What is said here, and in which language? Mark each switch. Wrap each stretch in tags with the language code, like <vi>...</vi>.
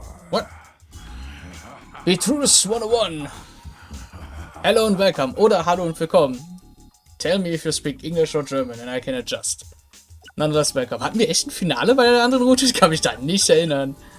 <en>What? Betrus 101. Hello and welcome.</en> <de>Oder hallo und willkommen.</de> <en>Tell me if you speak English or German and I can adjust. Nonetheless, welcome.</en> <de>Hatten wir echt ein Finale bei der anderen Route? Ich kann mich da nicht erinnern.</de>